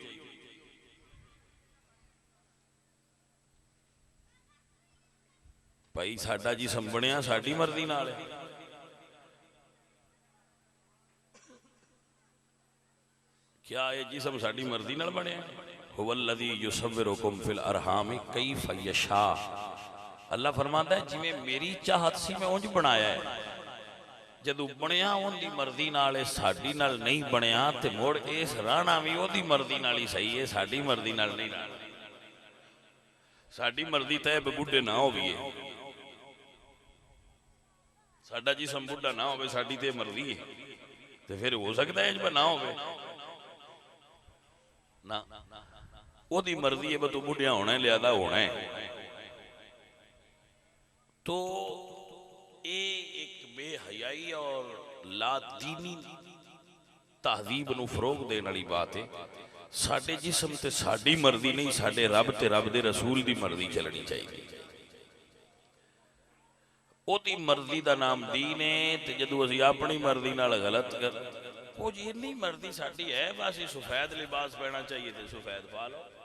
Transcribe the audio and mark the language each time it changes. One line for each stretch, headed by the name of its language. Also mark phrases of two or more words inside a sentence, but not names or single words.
Punjabi: بھائی ساڈا جسم بنیا ساڈی مرضی نال ہے.
Urdu: کیا یہ
Punjabi: جسم ساڈی مرضی نال بنیا?
Arabic: هو الذي يصوركم في الأرحام كيف يشاء.
Urdu: اللہ فرماتا ہے
Punjabi: جویں میری چاہت سی میں اونج بنایا ہے. جدوں بنیا انکی مرضی نال ہے، ساڈی نال نہیں بنیا تے مڑ اس رہنا بھی اوہدی مرضی نال ہی صحیح ہے، ساڈی مرضی نال نہیں رہنا. ساڈی مرضی تے بڈھے نہ ہوویئے، ساڈا جسم بڈھا نہ ہو، ساڈی تے مرضی ہے,
Urdu: تو پھر ہو سکتا ہے
Punjabi: نہ ہو نہ، اودی مرضی ہے، تو بڈھیاں ہونا ہے، لیادا ہونا ہے.
Urdu: تو یہ ایک بے حیائی اور لادینی تہذیب نوں فروغ دینے والی بات ہے.
Punjabi: ساڈے جسم تے ساڈی مرضی نہیں، ساڈے رب تے رب دے رسول دی مرضی چلنی چاہیے.
Urdu: اودی مرضی کا نام دین ہے.
Punjabi: تو جدوں اسیں اپنی مرضی نال غلط کر، وو جی انی مرضی ساڈی ہے، بس سفید لباس پہنا چاہیے تو سفید پا لو.